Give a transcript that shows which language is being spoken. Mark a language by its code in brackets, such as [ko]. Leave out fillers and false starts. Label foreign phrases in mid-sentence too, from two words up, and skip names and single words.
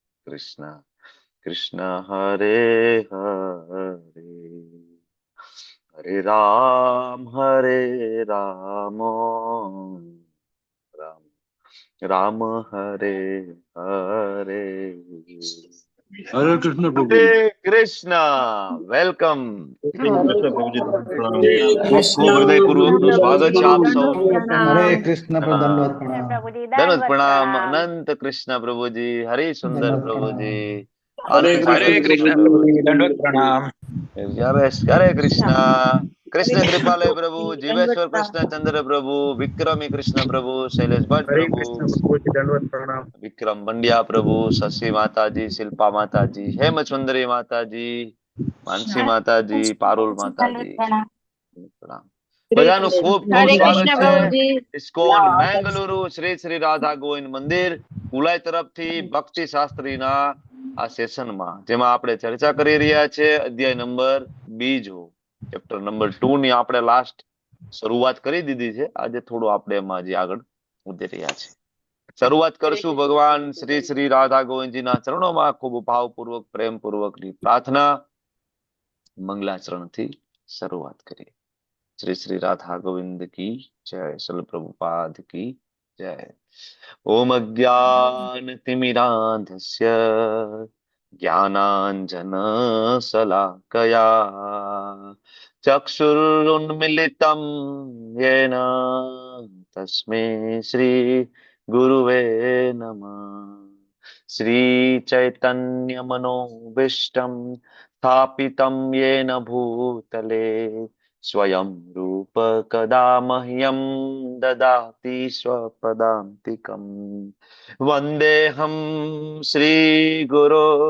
[sa] कृष्ण कृष्ण हरे हरे हरे राम राम राम हरे हरे [hi] हरे कृष्ण प्रभु जी। हरे कृष्ण वेलकम हरे कृष्ण प्रभु जी, प्रणाम। [gu] ખૂબ ખૂબ હૃદયપૂર્વક નું સ્વાગત છે આપ સૌનું [hi] हरे कृष्ण प्रभु दंडवत हाँ, प्रणाम। प्रभु जी दंडवत दंडवत प्रणाम प्रणाम। अनंत कृष्ण प्रभु जी हरि सुंदर दंडवत प्रभु जी प्रणाम। हरे आनंद कृष्ण सागर प्रभु कृष्ण जी, प्रभु जी दंडवत प्रणाम। हरे कृष्ण हरे कृष्ण कृष्ण कृपालय प्रभु प्रभु जी दंडवत जीवेश्वर कृष्ण प्रणाम। चंद्र प्रभु विक्रमी कृष्ण प्रभु शैलेश भट्ट हरे प्रभु कृष्ण प्रभु जी दंडवत प्रणाम। विक्रम बंडिया प्रभु शशि माता जी शिल्पा माता जी हेम सुंदरी माता जी मानसी माता जी पारुल माता जी दंडवत प्रणाम। प्रणाम हरे [gu] બધાનું [hi] कृष्ण [gu] ખૂબ ખૂબ [hi] हरे प्रभु [gu] સ્વાગત [hi] कृष्ण [gu] છે [hi] प्रभु जी। [gu] ઇસ્કોન મેંગલુરુ શ્રી શ્રી રાધા ગોવિંદ મંદિર કુલાઈ તરફથી ભક્તિ શાસ્ત્રીના આ સેશનમાં જેમાં આપણે ચર્ચા કરી રહ્યા છે અધ્યાય નંબર બીજો [en] chapter number [gu] 2 ની આપણે લાસ્ટ શરૂઆત કરી દીધી છે આજે થોડું આપણે એમાં હજી આગળ વધી રહ્યા છે શરૂઆત કરશું ભગવાન શ્રી શ્રી રાધા ગોવિંદજીના ચરણોમાં ખૂબ ભાવપૂર્વક પ્રેમપૂર્વકની પ્રાર્થના મંગલાચરણથી શરૂઆત કરીએ [hi] श्री श्री राधा गोविंद की जय सल प्रभुपाद की जय [sa] ओम अज्ञान तिमिरांधस्य ज्ञानांजन शलाकया चक्षुरुन्मिलितं येन तस्मै श्री गुरुवे नमः श्री चैतन्य मनोभीष्टं स्थापितं येन भूतले स्वयं रूप कदा मह्यं ददाति स्वपदान्तिकम् वन्देऽहं श्रीगुरो